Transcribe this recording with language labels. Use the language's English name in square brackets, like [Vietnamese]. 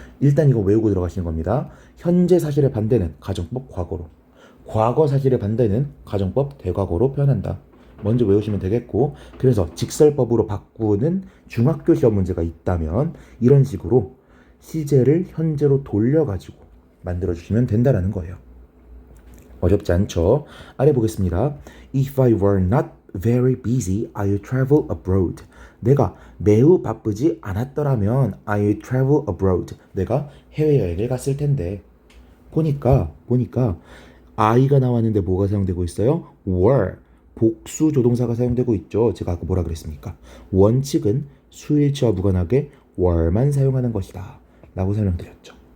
[Korean] 일단 이거 외우고 들어가시는 겁니다. 현재 사실의 반대는 가정법 과거로, 과거 사실의 반대는 가정법 대과거로 표현한다. 먼저 외우시면 되겠고, 그래서 직설법으로 바꾸는 중학교 시험 문제가 있다면 이런 식으로 시제를 현재로 돌려가지고 만들어주시면 된다라는 거예요. 어렵지 않죠? 아래 보겠습니다. [English] If I were not very busy, I would travel abroad. [Korean] 내가 매우 바쁘지 않았더라면 [English] I would travel abroad. [Korean] 내가 해외여행을 갔을 텐데. 보니까 I가 나왔는데 뭐가 사용되고 있어요? [English] were. [Korean] 복수 조동사가 사용되고 있죠. 제가 아까 뭐라 그랬습니까? 원칙은 수일치와 무관하게 were만 사용하는 것이다 라고 설명드렸죠.